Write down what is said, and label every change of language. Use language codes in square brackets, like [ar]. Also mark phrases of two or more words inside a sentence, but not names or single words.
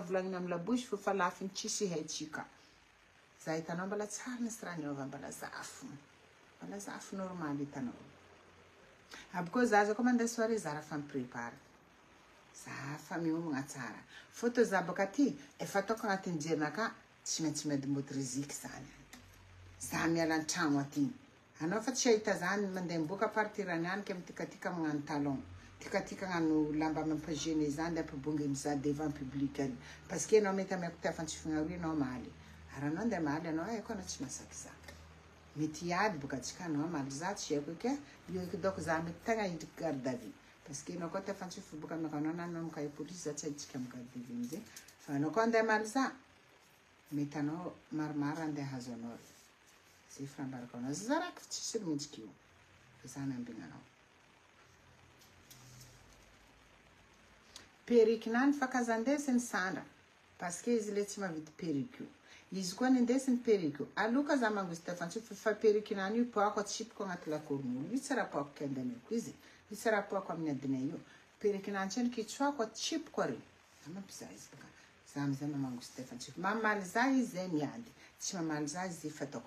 [mg] volagnina amin'ny labosy fo fa lafiny tsisy haitsika za hitanao mbala tsara nisy raha niova mbala zafo normal hitanao abiko za koa mandeha soirée za raha fa miprépare za fa miomagna tsara photo za baka ty efa ataoko agnatin'ny jerinaka tsy maintsy medy motriziky zany za miala an-tragno aty anao fa tsy ahita zany mandeha miboaka partirany any ke mitikatika magnano talon tikatika agnano lamba mampagene zany de ampibongy miza [fr] devant public [mg] any [fr] parce que [mg] anao mety amiako tefantsifigna roy anao maly ary anao andeha maly anao aiko anao tsy masaky za mety hiady boka atsika anao maly za tsy haiko ke io eky za mety tegna hidriky [fr] garde à vue parce que [mg] anao koa tefantsify boka amiko anao na anao mikahy police za tsy ahitsika amin'ny [fr] garde à vue [mg] amizay fa anao koa andeha maly za mety anao maromaro andeha hazo anao zay firambarako anao za raiky fa tsisy mihitsiky io fa za miambigna anao perrique nany fa kazandesiny sandra [fr] parce que [mg] izy le tsy mavidy perrique io izy koa nindesiny perrique io aloka za mangozy tefantsify fa perrique nany io poako atsipiko agnaty lakoron'olo io tsy raha poako kendaniko izy io tsy raha poako amin'ny adinay io perrique nany tseny kitsoako atsipiko ary mampizaha izy baka za amizay mamangozy tefantsify mamaly za izy zay miady tsy mamaly za izy fa ataoko